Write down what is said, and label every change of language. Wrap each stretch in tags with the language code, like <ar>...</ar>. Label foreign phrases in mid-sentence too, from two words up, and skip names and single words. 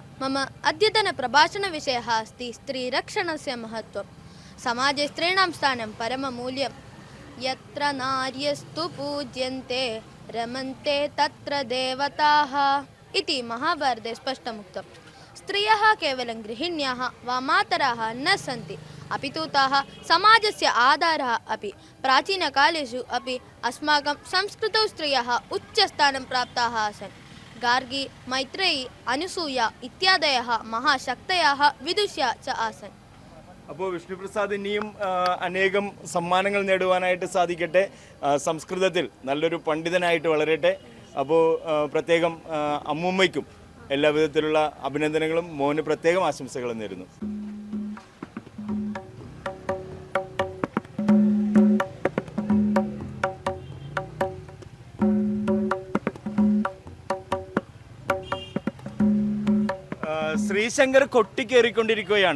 <sa>മമ അദ്യതന പ്രഭാഷണ വിഷയഃ അസ്തി സ്ത്രീരക്ഷണസ്യ മഹത്വം. സമാജേ സ്ത്രീണാം സ്ഥാനം പരമമൂല്യം. യത്ര നാര്യസ്തു പൂജ്യന്തെ രമന്തെ തത്ര ദേവതാഃ ഇതി മഹാഭാരതേ സ്പഷ്ടമുക്തം. സ്ത്രീയഃ കേവലം ഗൃഹിണ്യः वा मातरः न सन्ति, अपि तु ताः समाजस्य आधारः अपि. प्राचीनकालेषु अपि अस्माकं संस्कृतौ स्त्रियः उच्चस्थानं प्राप्ताः आसन्. गार्गी, मैत्रेयी, अनुसूया इत्यादयः महाशक्तयः विदुष्या च आसन्.</sa> <ml>അപ്പോൾ വിഷ്ണുപ്രസാദ് ഇനിയും അനേകം സമ്മാനങ്ങൾ നേടുവാനായിട്ട് സാധിക്കട്ടെ. സംസ്കൃതത്തിൽ നല്ലൊരു പണ്ഡിതനായിട്ട് വളരട്ടെ. അപ്പോൾ പ്രത്യേകം അമ്മൂമ്മയ്ക്കും എല്ലാ വിധത്തിലുള്ള അഭിനന്ദനങ്ങളും, മോന് പ്രത്യേകം ആശംസകളും നേരുന്നു. ശ്രീശങ്കർ കൊട്ടിക്കേറിക്കൊണ്ടിരിക്കുകയാണ്.</ml>